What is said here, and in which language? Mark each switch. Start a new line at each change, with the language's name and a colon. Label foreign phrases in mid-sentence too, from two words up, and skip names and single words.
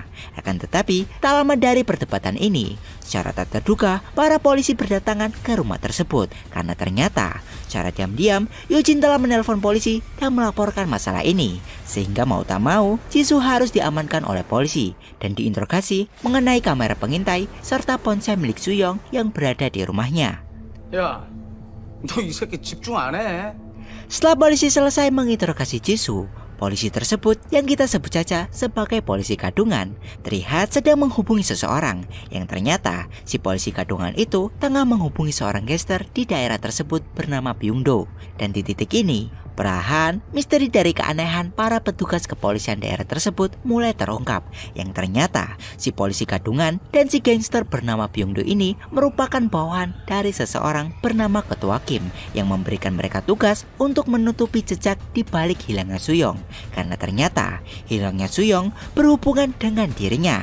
Indonesian: Akan tetapi tak lama dari perdebatan ini, secara tak terduga para polisi berdatangan ke rumah tersebut. Karena ternyata secara diam-diam Eugene telah menelpon polisi dan melaporkan masalah ini. Sehingga mau tak mau Jisoo harus diamankan oleh polisi dan diinterogasi mengenai kamera pengintai serta ponsel milik Suyong yang berada di rumahnya.
Korean: 야, 너 이 새끼 집중 안 해?
Indonesian: Setelah polisi selesai menginterogasi Jisoo, polisi tersebut yang kita sebut saja sebagai polisi gadungan terlihat sedang menghubungi seseorang yang ternyata si polisi gadungan itu tengah menghubungi seorang gangster di daerah tersebut bernama Byungdo. Dan di titik ini, perlahan misteri dari keanehan para petugas kepolisian daerah tersebut mulai terungkap, yang ternyata si polisi gadungan dan si gangster bernama Byungdo ini merupakan bawahan dari seseorang bernama Ketua Kim yang memberikan mereka tugas untuk menutupi jejak di balik hilangnya Suyong, karena ternyata hilangnya Suyong berhubungan dengan dirinya.